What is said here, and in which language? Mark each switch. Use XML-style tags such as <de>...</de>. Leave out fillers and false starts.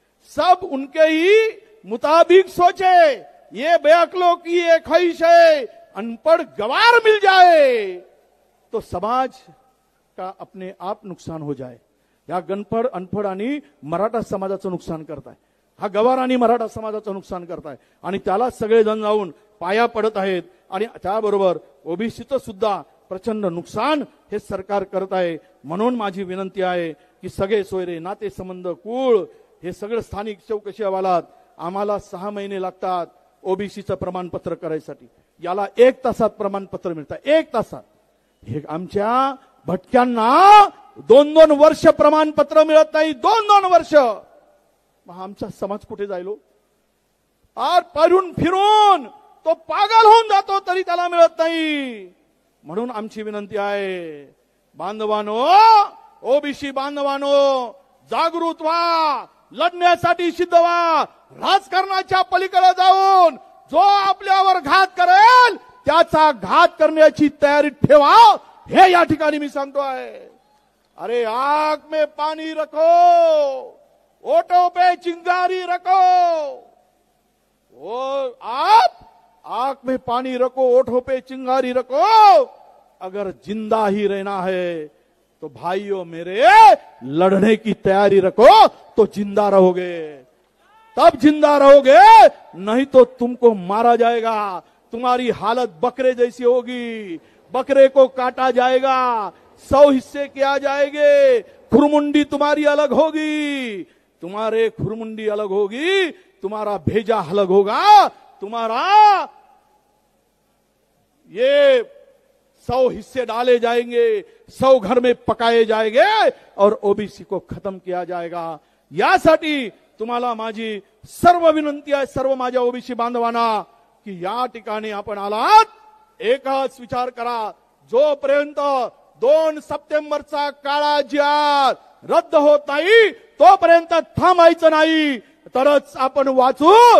<hi>सब उनके ही मुताबिक सोचे, ये बेअक्लों की ये ख्वाहिश है. अनपढ़ गवार मिल जाए तो समाज का अपने आप नुकसान हो जाए.</hi> <mr>या अनपढ़ आणि मराठा समाजाचं नुकसान करताय, हा गवार आणि मराठा समाजाचं नुकसान करताय आणि त्याला सगळेजण जाऊन पाया पडत आहेत. आणि त्याबरोबर ओबीसीचं सुद्धा प्रचंड नुकसान हे सरकार करत आहे. म्हणून माझी विनंती आहे की सगळे सोयरे, नाते संबंध, कुळ, हे सगळं स्थानिक चौकशी अहवालात आम्हाला 6 महिने लागतात ओबीसीचं प्रमाणपत्र करायसाठी. याला 1 तासात प्रमाणपत्र मिळतं, 1 तासात. हे आमच्या भटक्यांना 2-2 वर्ष प्रमाणपत्र मिळत नाही, 2-2 वर्ष. मग आमचा समाज कुठे जायलो? फिरून तो पागल होऊन जातो तरी त्याला मिळत नाही. म्हणून आमची विनंती आहे, बांधवानो, ओबीसी बांधवानो, जागृत व्हा, लढण्यासाठी सिद्ध व्हा. राजकारणाच्या पलीकडे जाऊन जो आपल्यावर घात करेल त्याचा घात करण्याची तयारी ठेवा, हे या ठिकाणी मी सांगतोय.</mr> <hi>अरे आग में पानी रखो, ओठों पे चिंगारी रखो. वो आप आग में पानी रखो, ओठों पे चिंगारी रखो. अगर जिंदा ही रहना है तो भाइयों मेरे, लड़ने की तैयारी रखो, तो जिंदा रहोगे, तब जिंदा रहोगे, नहीं तो तुमको मारा जाएगा. तुम्हारी हालत बकरे जैसी होगी, बकरे को काटा जाएगा, 100 हिस्से किया जाएंगे, खुरमुंडी तुम्हारी अलग होगी, तुम्हारे खुरमुंडी अलग होगी, तुम्हारा भेजा अलग होगा, तुम्हारा ये 100 हिस्से डाले जाएंगे, 100 घर में पकाए जाएंगे और ओबीसी को खत्म किया जाएगा.</hi> <mr>यासाठी तुम्हाला माझी सर्व विनंती आहे, सर्व माझ्या ओबीसी बांधवांना, की या ठिकाणी आपण आलात, एकच विचार करा, जोपर्यंत 2 सप्टेंबरचा काळा GR रद्द होत नाही तोपर्यंत थांबायचं नाही, तरच आपण वाचू.</mr>